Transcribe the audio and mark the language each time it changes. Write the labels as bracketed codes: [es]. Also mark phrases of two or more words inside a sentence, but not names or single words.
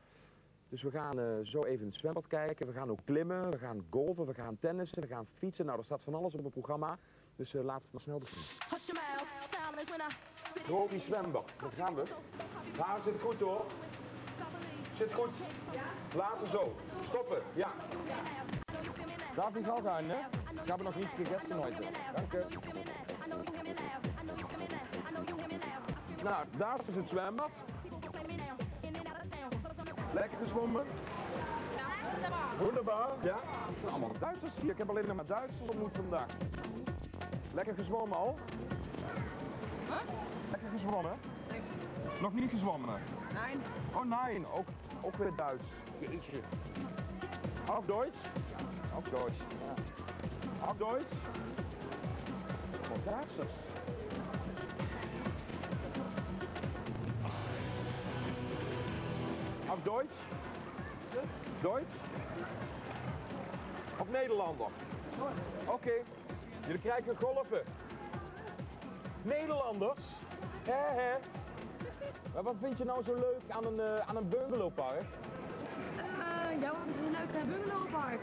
[nl] Dus we gaan zo even in het zwembad kijken, we gaan ook klimmen, we gaan golfen, we gaan tennissen, we gaan fietsen. Nou, er staat van alles op het programma, dus laten we het maar snel doen. Tropisch zwembad, daar gaan we. Daar zit goed hoor. Zit goed. Laten zo. Stoppen, ja. [de] Darf ich auch einen, ne? Ich habe noch nicht gegessen heute. Danke. [nl] Nou, daar is het zwembad. Lekker gezwommen? [de] Ja, wunderbar. Wunderbar, ja. [nl] Het zijn allemaal Duitsers hier. Ik heb alleen nog maar Duitsers ontmoet vandaag. Lekker gezwommen al? Huh? Lekker gezwommen? Nee. Nog niet gezwommen? [de] Nein. [nl] Oh nee, ook weer Duits. Jeetje. [de] Auf Deutsch? Auf Deutsch, ja. Auf Deutsch? [nl] Oh, Duitsers. [de] Auf Deutsch? Deutsch? [nl] Of Nederlander? Oké. Jullie krijgen golven. Nederlanders? Hè? Maar wat vind je nou zo leuk aan een bungalowpark? Ja, wat is een leuk bungalowpark?